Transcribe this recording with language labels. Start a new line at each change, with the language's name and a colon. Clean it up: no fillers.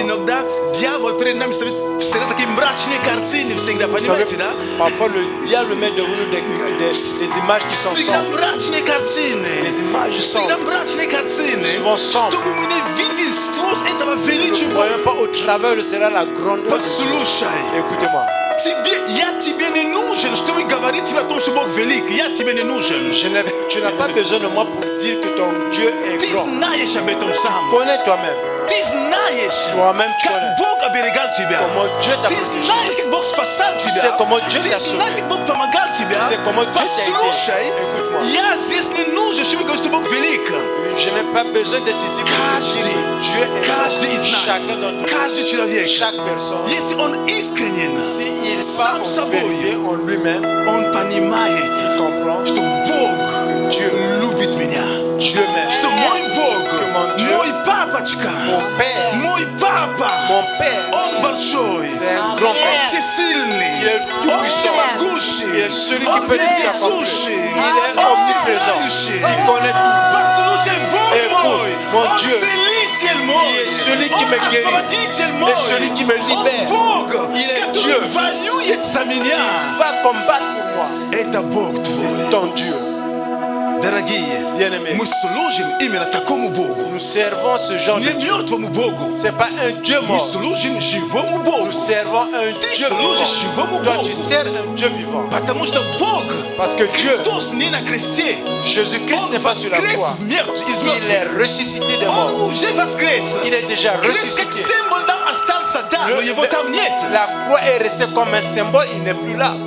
Russian: иногда дьявол перед нами ставит всегда такие мрачные картины, всегда,
French: Vous savez,
Russian: понимаете, да?
French: parfois le diable met devant nous des images qui sont
Russian: Всегда
French: sombres.
Russian: мрачные картины.
French: Des images
Russian: Всегда
French: sombres.
Russian: мрачные картины.
French: Souvent sombres.
Russian: Чтобы мы не видели сквозь этого
French: Nous
Russian: величия
French: ne
Russian: Бога.
French: voyons pas au travers de cela la grandeur de Dieu.
Russian: Послушай,
French: Écoutez-moi.
Russian: я тебе не нужен, чтобы говорить тебе о том, что Бог велик. Я тебе не нужен.
French: Tu n'as pas besoin de moi pour dire que ton Dieu est
Russian: Ты
French: grand.
Russian: знаешь об этом сам.
French: Connais toi-même.
Russian: Ты знаешь,
French: Toi-même, tu
Russian: как
French: connais.
Russian: Бог оберегал тебя.
French: Comment Dieu t'a
Russian: Ты
French: protégé.
Russian: знаешь, как Бог спасал
French: sais
Russian: тебя.
French: comment Dieu
Russian: Ты
French: t'a sauvé.
Russian: знаешь, как Бог помогал тебя.
French: Tu sais comment Dieu t'a aidé.
Russian: Послушай,
French: Écoute-moi.
Russian: я здесь не нужен, чтобы говорить, что Бог велик.
French: Je n'ai pas besoin d'être ici pour dire
Russian: Каждый,
French: que Dieu est
Russian: каждый из
French: grand.
Russian: нас,
French: Chacun d'entre nous,
Russian: каждый человек,
French: chaque personne,
Russian: если он искренен,
French: s'il
Russian: сам
French: part en
Russian: собой,
French: vérité en lui-même,
Russian: он понимает,
French: il comprend
Russian: что Бог
French: Dieu,
Russian: любит меня.
French: Dieu m'aime.
Russian: Что мой Бог,
French: Que mon Dieu,
Russian: мой папочка,
French: mon Père,
Russian: мой папа,
French: mon Père,
Russian: он большой,
French: c'est un grand Père.
Russian: все сильный.
French: Il est tout
Russian: Он
French: puissant.
Russian: всемогущий.
French: Il est celui qui
Russian: Он
French: peut tout accomplir.
Russian: вездесущий.
French: Il est
Russian: Он
French: omniprésent.
Russian: всезнающий.
French: Il connaît tout.
Russian: Послушай, Бог
French: Écoute,
Russian: мой.
French: mon
Russian: Он
French: Dieu.
Russian: целитель мой.
French: Il est celui qui me
Russian: Он
French: guérit.
Russian: освободитель мой.
French: Et celui qui me libère.
Russian: Он Бог,
French: Il est
Russian: который
French: Dieu.
Russian: воюет за меня.
French: Il va combattre pour moi.
Russian: Это Бог твой.
French: C'est ton Dieu.
Russian: Дорогие,
French: Bien-aimés,
Russian: мы служим именно такому Богу.
French: nous servons ce genre
Russian: Не
French: de Dieu.
Russian: мертвому Богу.
French: Ce n'est pas un Dieu
Russian: Мы
French: mort.
Russian: служим живому Богу.
French: Nous servons un Dieu
Russian: служишь
French: vivant.
Russian: живому
French: Toi,
Russian: Богу.
French: tu sers un Dieu vivant.
Russian: Потому что Бог,
French: Parce que Dieu,
Russian: Христос не на кресте.
French: Jésus-Christ
Russian: Он
French: n'est pas sur la
Russian: воскрес
French: croix.
Russian: из
French: Il
Russian: мертвых.
French: est ressuscité des
Russian: Он
French: morts.
Russian: уже воскрес.
French: Il est déjà
Russian: Крест как
French: ressuscité.
Russian: символ нам остался там, но его там нет.
French: La croix est restée comme un symbole, il n'est plus là.